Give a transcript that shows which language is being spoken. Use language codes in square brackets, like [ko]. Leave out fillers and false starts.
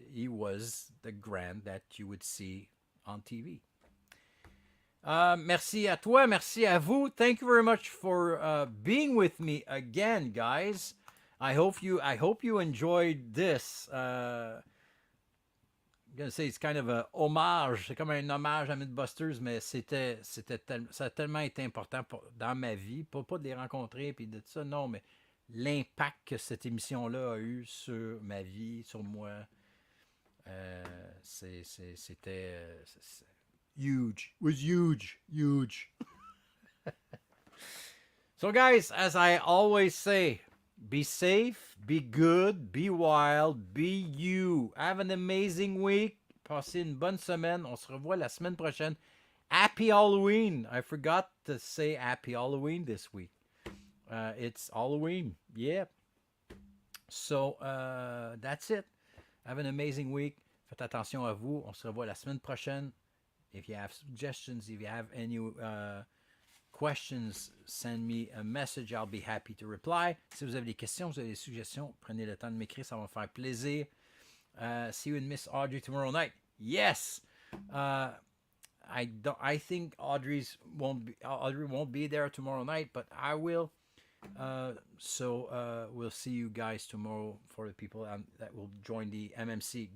[en] He was the Grant that you would see on TV. [fr] Merci à toi, merci à vous. [en] Thank you very much for being with me again, guys. I hope you enjoyed this. I'm gonna say it's kind of a hommage. [fr] C'est comme un hommage à Mythbusters, mais ça a tellement été important dans ma vie, pas de les rencontrer puis de tout ça, non, mais l'impact que cette émission-là a eu sur ma vie, sur moi, c'était huge. [en] It was huge. So, guys, as I always say, be safe, be good, be wild, be you. Have an amazing week. [fr] Passez une bonne semaine. On se revoit la semaine prochaine. [en] Happy Halloween. I forgot to say Happy Halloween this week. It's Halloween. Yeah. So, that's it. Have an amazing week. [fr] Faites attention à vous. On se revoit la semaine prochaine. [en] If you have suggestions, if you have any questions, send me a message. I'll be happy to reply. [fr] Si vous avez des questions, vous avez des suggestions, prenez le temps de m'écrire. Ça va me faire plaisir. [en] See you in Miss Audrey tomorrow night. Yes. I think Audrey won't be there tomorrow night, but I will. So we'll see you guys tomorrow for the people that will join the MMC.